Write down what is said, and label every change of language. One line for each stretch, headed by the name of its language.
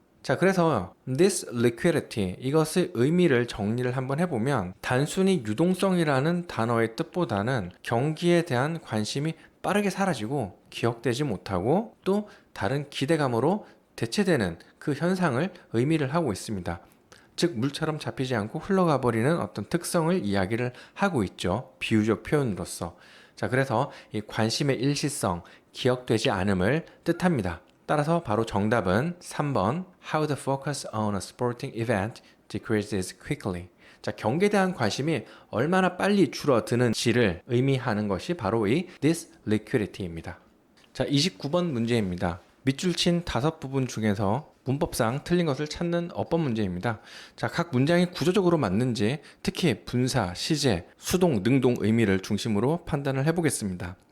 Korean: 자, 그래서
English: this liquidity,
Korean: 이것의 의미를 정리를 한번 해보면 단순히 유동성이라는 단어의 뜻보다는 경기에 대한 관심이 빠르게 사라지고 기억되지 못하고 또 다른 기대감으로 대체되는 그 현상을 의미를 하고 있습니다. 즉 물처럼 잡히지 않고 흘러가 버리는 어떤 특성을 이야기를 하고 있죠. 비유적 표현으로서. 자, 그래서 이 관심의 일시성, 기억되지 않음을 뜻합니다. 따라서 바로 정답은 3번
English: How the focus on a sporting event decreases quickly.
Korean: 자, 경기에 대한 관심이 얼마나 빨리 줄어드는지를 의미하는 것이 바로 이
English: this liquidity
Korean: 입니다. 자, 29번 문제입니다. 밑줄 친 5부분 중에서 문법상 틀린 것을 찾는 어법 문제입니다. 자, 각 문장이 구조적으로 맞는지, 특히 분사, 시제, 수동, 능동 의미를 중심으로 판단을 해보겠습니다.